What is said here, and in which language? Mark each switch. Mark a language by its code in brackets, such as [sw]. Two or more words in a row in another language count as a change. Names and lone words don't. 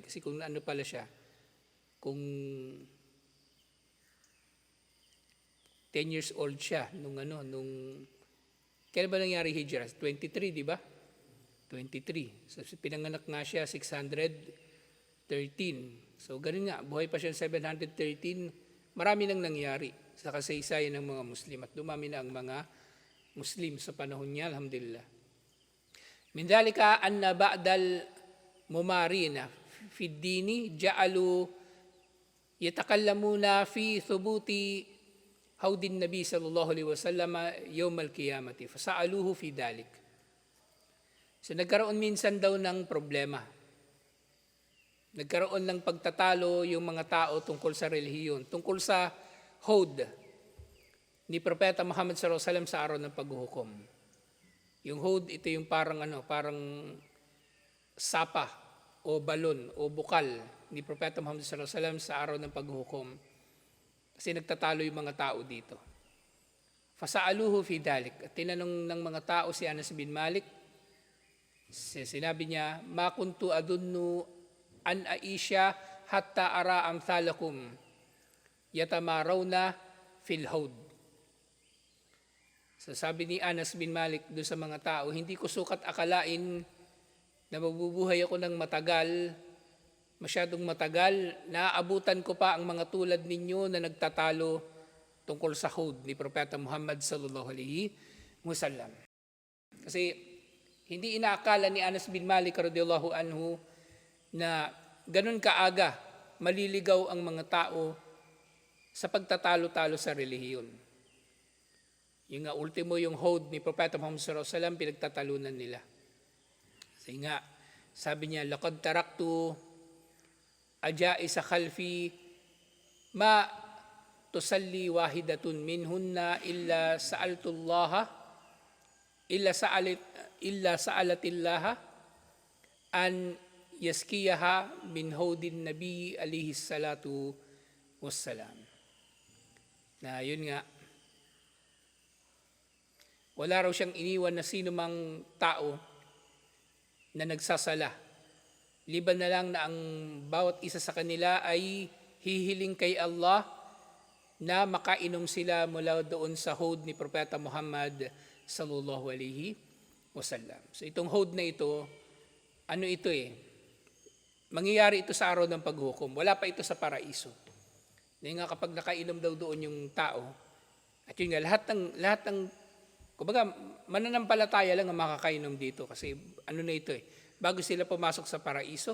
[tl] Kasi kung ano pala siya, kung 10 years old siya, nung kailan ba nangyari hijrah? 23, di ba? 23. So pinanganak nga siya 613. So ganun nga, buhay pa siya 713. Marami nang nangyari sa kasaysayan ng mga Muslim at dumami na ang mga Muslim sa panahon niya, [ar] alhamdulillah. من ذلك أن بعض الممارين في الدين جعلوا يتكلمون في ثبوت حوض النبي صلى الله عليه وسلم يوم القيامة فسألوه في ذلك. [tl] So nagkaroon minsan daw ng problema. Nagkaroon ng pagtatalo yung mga tao tungkol sa relihiyon, tungkol sa hod ni Propeta Muhammad [ar] صلى الله عليه وسلم [tl] sa araw ng paghuhukom. Yung hod, ito yung parang sapa o balon o bukal ni Propeta Muhammad [ar] صلى الله عليه وسلم [tl] sa araw ng paghuhukom. Kasi nagtatalo yung mga tao dito. [ar] فسألوه في ذلك. [tl] At tinanong ng mga tao si Anas bin Malik, sinabi niya, [ar] ما كنت أظن أن أعيش حتى أرى أمثالكم يتمارون في الحوض. [tl] So sabi ni Anas bin Malik doon sa mga tao, hindi ko sukat akalain na mabubuhay ako ng matagal, masyadong matagal, naaabutan ko pa ang mga tulad ninyo na nagtatalo tungkol sa hawd ni Propeta Muhammad [ar] صلى الله عليه وسلم. [tl] Kasi hindi inaakala ni Anas bin Malik [ar] رضي الله عنه [tl] na ganun kaaga maliligaw ang mga tao sa pagtatalo-talo sa relihiyon. Yung nga ultimo yung hawd ni Propeta Muhammad [ar] صلى الله عليه وسلم [tl] pinagtatalunan nila. Kasi nga sabi niya, [ar] لقد تركت عجائز خلفي ما تصلي واحدة منهن إلا سألت الله أن يسقيها من حوض النبي عليه الصلاة والسلام. [tl] Na yun nga, wala raw siyang iniwan na sino mang tao na nagsasala. Liban na lang na ang bawat isa sa kanila ay hihiling kay Allah na makainom sila mula doon sa hawd ni Propeta Muhammad [ar] صلى الله عليه وسلم. [tl] So itong hawd na ito, ano ito mangyayari ito sa araw ng paghukom. Wala pa ito sa paraiso. Dahil nga kapag nakainom daw doon yung tao, at yun nga, lahat ng kumbaga, mananampalataya lang ang makakainom dito kasi ano na ito bago sila pumasok sa paraiso.